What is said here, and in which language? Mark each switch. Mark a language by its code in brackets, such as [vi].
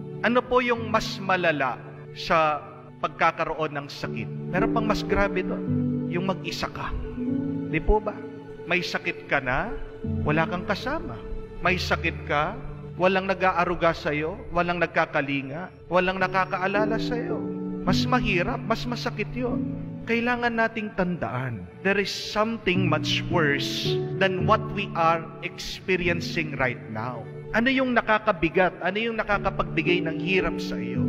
[tl] Ano po yung mas malala sa pagkakaroon ng sakit? Meron pang mas grabe doon. Yung mag-isa ka. Di po ba? May sakit ka na, wala kang kasama. May sakit ka, walang nag-aaruga sa'yo, walang nagkakalinga, walang nakakaalala sa'yo. Mas mahirap, mas masakit yun. Kailangan nating tandaan, [en] there is something much worse than what we are experiencing right now. [tl] Ano yung nakakabigat? Ano yung nakakapagbigay ng hirap sa iyo?